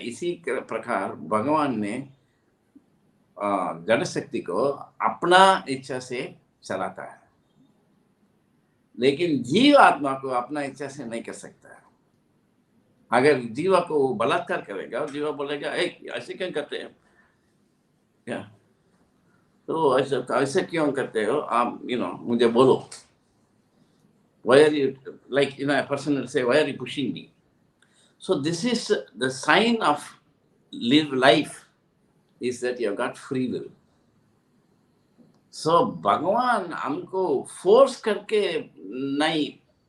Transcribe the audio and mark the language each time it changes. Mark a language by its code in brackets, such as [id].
[hi] इसी प्रकार भगवान ने जड़ शक्ति को अपना इच्छा से चलाता है, लेकिन जीव आत्मा को अपना इच्छा से नहीं कर सकता है। अगर जीवा को बलात्कार करेगा, जीवा बोलेगा, ऐसे क्यों करते हैं? क्या तो ऐसे क्यों करते हो आप? मुझे बोलो। [en] Why are you, like, a person will say, why are you pushing me? So this is the sign of live life, is that you have got free will. [hi] So भगवान हमको फोर्स करके नहीं